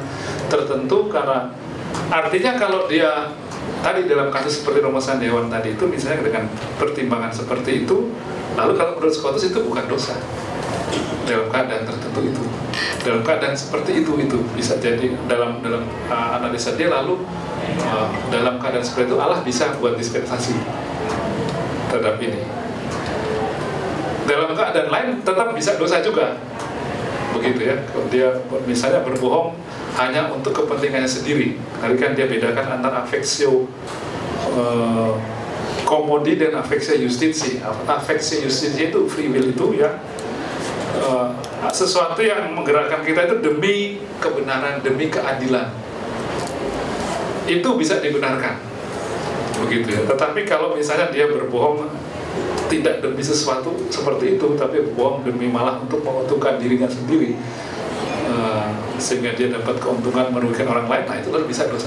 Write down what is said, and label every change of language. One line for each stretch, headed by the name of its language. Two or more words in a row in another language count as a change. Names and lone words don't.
Indonesian: tertentu, karena artinya kalau dia tadi dalam kasus seperti rumusan Dewan tadi itu misalnya dengan pertimbangan seperti itu, lalu kalau menurut Scotus itu bukan dosa dalam keadaan tertentu itu, dalam keadaan seperti itu bisa jadi dalam analisa dia, lalu dalam keadaan seperti itu Allah bisa buat dispensasi terhadap ini. Dalam keadaan lain tetap bisa dosa juga, begitu ya. Kalau dia misalnya berbohong hanya untuk kepentingannya sendiri, tadi kan dia bedakan antara
Latin: affectio commodi
Indonesian: dan
Latin: affectio justitiae. Affectio justitiae
Indonesian: itu
English: free will
Indonesian: itu ya, sesuatu yang menggerakkan kita itu demi kebenaran, demi keadilan, itu bisa dibenarkan, begitu ya. Tetapi kalau misalnya dia berbohong tidak demi sesuatu seperti itu, tapi berbohong demi malah untuk menguntungkan dirinya sendiri, sehingga dia dapat keuntungan merugikan orang lain, nah itu kan bisa dosa.